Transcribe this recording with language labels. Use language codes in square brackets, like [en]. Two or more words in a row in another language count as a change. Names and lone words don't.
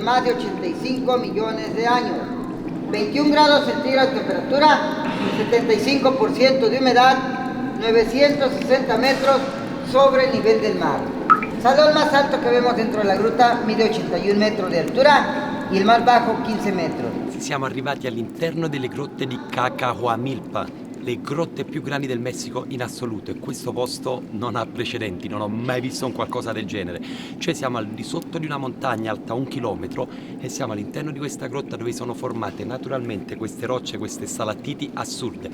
[es] más de 85 millones de años, 21 grados centígrados de temperatura, 75% de humedad, 960 metros sobre el nivel del mar. El salón más alto que vemos dentro de la gruta mide 81 metros de altura y el más bajo 15 metros. [it] Siamo arrivati all'interno delle grotte di Cacahuamilpa, le grotte più grandi del Messico in assoluto, e questo posto non ha precedenti, non ho mai visto un qualcosa del genere. Cioè siamo al di sotto di una montagna alta 1 chilometro e siamo all'interno di questa grotta dove sono formate naturalmente queste rocce, queste stalattiti assurde.